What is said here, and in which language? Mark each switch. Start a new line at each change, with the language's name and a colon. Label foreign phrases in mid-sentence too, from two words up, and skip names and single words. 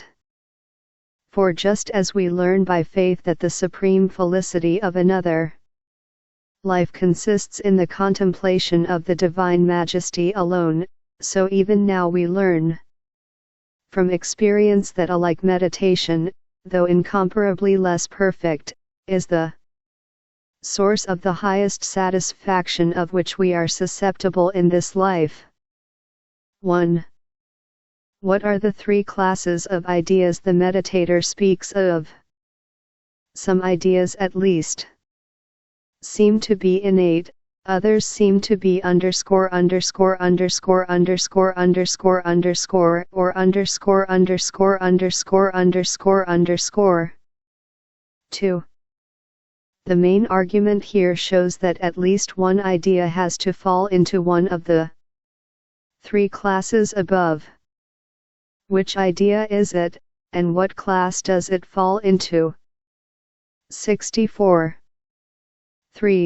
English: For just as we learn by faith that the supreme felicity of another life consists in the contemplation of the divine majesty alone, so even now we learn from experience that a like meditation, though incomparably less perfect, is the source of the highest satisfaction of which we are susceptible in this life. 1. What are the three classes of ideas the meditator speaks of? Some ideas at least seem to be innate, others seem to be underscore underscore underscore underscore underscore underscore or underscore underscore underscore underscore underscore. 2. The main argument here shows that at least one idea has to fall into one of the three classes above. Which idea is it, and what class does it fall into? 64. 3.